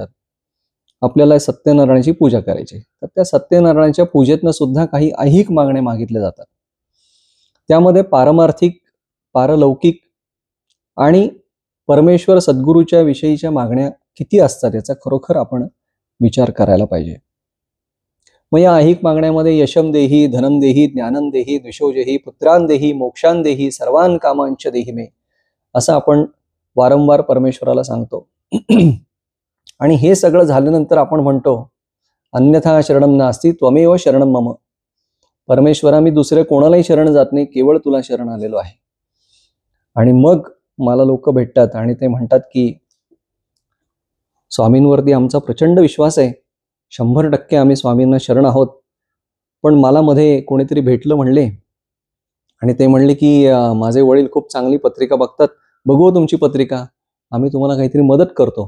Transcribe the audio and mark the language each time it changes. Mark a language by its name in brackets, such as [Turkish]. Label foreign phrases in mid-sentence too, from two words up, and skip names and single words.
[Marathi] आपल्याला सत्यनारायणाची पूजा करायची, तर त्या सत्यनारायणाच्या पूजेतनं सुद्धा काही ऐहिक मागण्या मागितल्या जातात. त्यामध्ये पारमार्थिक, पारलौकिक आणि परमेश्वर सद्गुरूच्या विषयीच्या मागण्या किती असतात याचा खरोखर आपण विचार करायला पाहिजे. मग या ऐहिक मागण्यामध्ये [Sanskrit] यशम देही, धनम देही, ज्ञानम देही, द्विषोजेही, पुत्रान देही, मोक्षान देही, सर्वान कामांच देही मे, [Marathi] असं आपण वारंवार परमेश्वराला सांगतो. आणि हे सगळं झाल्यानंतर आपण म्हणतो [Sanskrit] अन्यथा शरणम नास्ति त्वमेव शरणम मम. [Marathi] परमेश्वरा, मी दुसरे कोणालाही शरण जात नाही, केवळ तुला शरण आलेलो आहे. आणि मग मला लोक भेटतात आणि ते म्हणतात की स्वामींवरती आमचा प्रचंड विश्वास आहे, 100% आम्ही स्वामींना शरण आहोत. पण मला मध्ये कोणीतरी भेटलं म्हणले आणि ते म्हणले की माझे वडील खूप चांगली पत्रिका बघतात, बघू तुमची पत्रिका, आम्ही तुम्हाला काहीतरी मदत करतो.